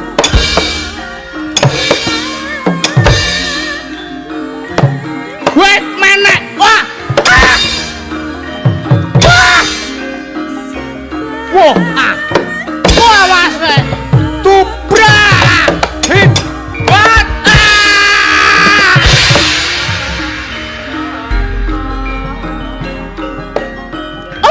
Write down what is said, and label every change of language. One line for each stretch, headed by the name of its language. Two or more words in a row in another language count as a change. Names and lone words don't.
English: Wait, mana? Wah. Ah. Wah. Wah. Ah.
Javanese: Wah, mas. Tubrak.
English: Hit. What? Ah. Oh.